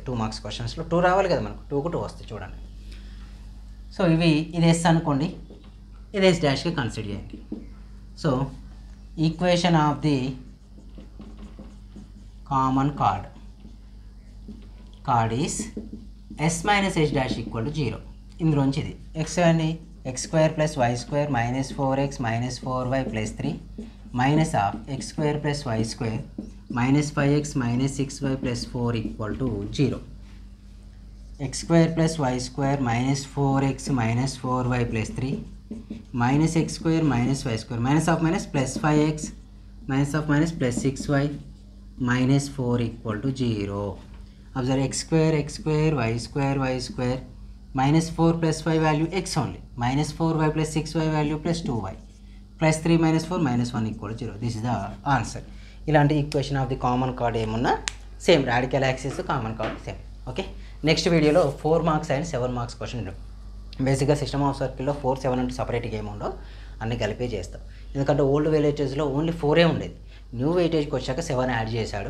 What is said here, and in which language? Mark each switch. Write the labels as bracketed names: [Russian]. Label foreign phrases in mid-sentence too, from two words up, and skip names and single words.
[English] 2 marks questionslo [Telugu] 2 రావాలి కదా మనకు, 2కు 2 వస్తాయి చూడండి. సో ఇది ఎస్ అనుకోండి, ఇది [English] S dashki consider [Telugu] చేయండి. [English] so equation of the common chord is s - h' = 0. [Telugu] ఇందులోంచి ఇది x అండి, x² + y² - 4x - 4y + 3 [English] minus of [Telugu] x² + y² - 5x - 6y + 4 = 0. x² + y² - 4x - 4y + 3 - x² - y² [English] minus of minus plus 5x plus 6y [Telugu] - 4 = 0. అబ్జర్వ్ x² y² - 4 + 5 [English] value x only, [Telugu] -4y + 6y వాల్యూ +2y + 3 - 4 - 1 = 0. [English] this is the answer. [Telugu] ఇలాంటి [English] equation of the common chord [Telugu] ఏమున్నా [English] same, radical axis, common chord same. okay, next videolo 4 marks and 7 marks question. basically system of circlelo [Telugu] 4, 7 అంటే సపరేట్గా ఏమి ఉండవు, అన్ని కలిపే చేస్తాం. ఎందుకంటే [English] old weightagelo only [Telugu] 4 ఉండేది. [English] new weightageki [Telugu] వచ్చాక 7 యాడ్ చేశాడు.